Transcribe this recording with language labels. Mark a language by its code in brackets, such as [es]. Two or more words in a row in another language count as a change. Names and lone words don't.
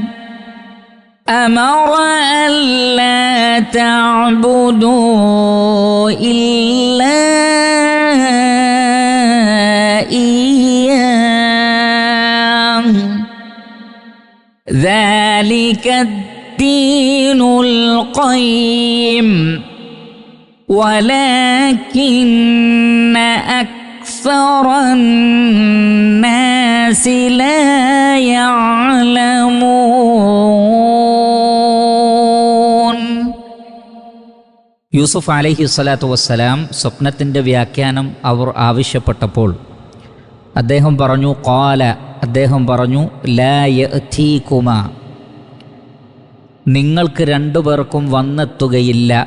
[ar] أمر ألا تعبدوا إلا إياه ذلك الدين القيم ولكن أكثر الناس لا يعلمون. [ml] യൂസുഫ് [ar] عليه الصلاة والسلام [ml] സ്വപ്നത്തിൻ്റെ വ്യാഖ്യാനം അവർ ആവശ്യപ്പെട്ടപ്പോൾ അദ്ദേഹം പറഞ്ഞു [ar] لا يأتيكما, [ml] നിങ്ങൾക്ക് രണ്ടുപേർക്കും വന്നെത്തുകയില്ല.